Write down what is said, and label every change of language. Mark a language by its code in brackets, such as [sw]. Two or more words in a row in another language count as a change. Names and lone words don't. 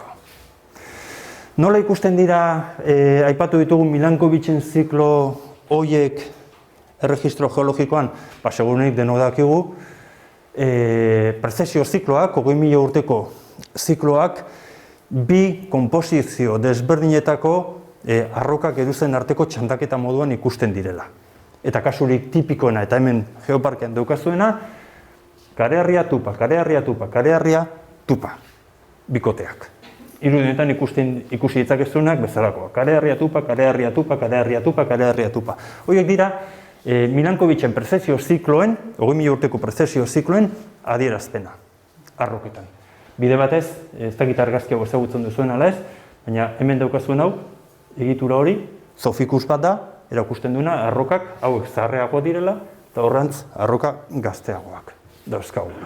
[eu] Nola ikusten dira, aipatu ditugu Milankovitchen ziklo horiek erregistro geologikoan, segurunik denok dakigu, prezesio zikloak, 20.000 urteko zikloak, bi konposizio desberdinetako arrokak geruzen arteko txandaketa moduan ikusten direla. Eta kasurik tipikoena eta hemen geoparkean daukazuena, kareharria tupa, kareharria tupa, kareharria tupa, bikoteak. Irudinetan ikusi ditzakezunak bezalakoa. Kareharria tupa, kareharria tupa, kareharria tupa, kareharria tupa. Horiek dira, Milankovitchen prezesio zikloen, 20.000 urteko prezesio zikloen adierazpena, arroketan. Bide batez, ez dakit argazki hau ezagutzen duzuen ala ez, baina hemen daukazuen hau, egitura hori, zofikus bat da, erakusten duena arrokak hauek zaharreagoak direla, eta horrantz arroka gazteagoak dauzkagula.